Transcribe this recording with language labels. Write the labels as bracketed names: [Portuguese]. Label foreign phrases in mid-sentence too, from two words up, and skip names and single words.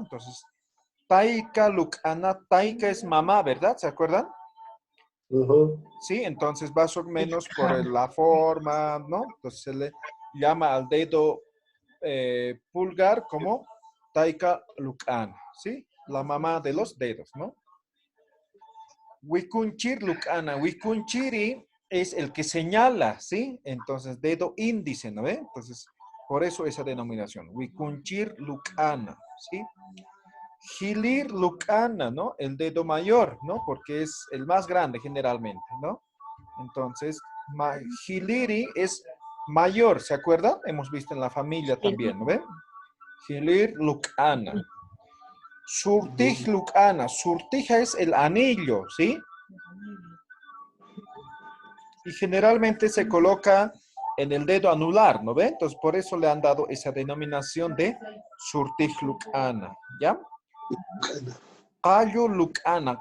[Spanish] Entonces, [Aymara] taika, lukana, [Spanish] taika es mamá, ¿verdad? ¿Se acuerdan? Sí, entonces más o menos por la forma, ¿no? Entonces se le llama al dedo pulgar como [Aymara] taika lukana, [Spanish] ¿sí? La mamá de los dedos, ¿no? [Aymara] Wikunchir lukana, [Spanish] wikunchiri es el que señala, ¿sí? Entonces, dedo índice, ¿no ve? Entonces, por eso esa denominación. [Aymara] Wikunchir lukana, ¿sí? Hilir lukana, [Spanish] ¿no? El dedo mayor, ¿no? Porque es el más grande generalmente, ¿no? Entonces, hiliri es mayor, ¿se acuerdan? Hemos visto en la familia también, ¿no ven? [Aymara] Hilir lukana. Surtij lukana. [Spanish] Surtija es el anillo, ¿sí? Y generalmente se coloca en el dedo anular, ¿no ve? Entonces, por eso le han dado esa denominación de [Aymara] surtij lukana, [Spanish] ¿ya? [Aymara] Callo lukana.